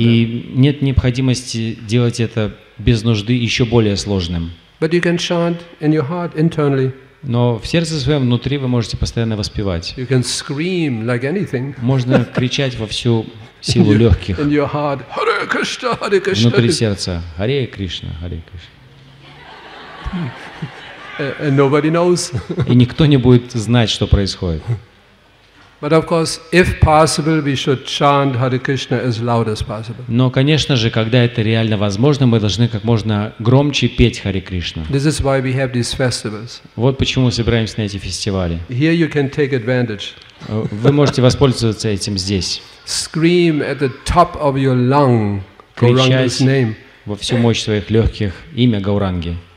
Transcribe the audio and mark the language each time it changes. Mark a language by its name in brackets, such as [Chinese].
[Russian] И нет необходимости делать это без нужды еще более сложным. [English] But you can chant in your heart internally. [Russian] Но в сердце своем внутри вы можете постоянно воспевать. [English] You can scream like anything. [Russian] Можно кричать во всю силу легких. [English] In your heart, Hare Krishna, Hare Krishna. [Russian] Внутри сердца. Харе Кришна, Харе Кришна. [English] And nobody knows. [Russian] И никто не будет знать, что происходит. [English] But of course, if possible, we should chant Hare Krishna as loud as possible. [Russian] Но, конечно же, когда это реально возможно, мы должны как можно громче петь Харе Кришна. [English] This is why we have these festivals. [Russian] Вот почему мы собираемся на эти фестивали. [English] Here you can take advantage. [Russian] Вы можете воспользоваться этим здесь. [English] Scream at the top of your lung Gauranga's name. [Russian] Во всю мощь своих легких имя Гауранги.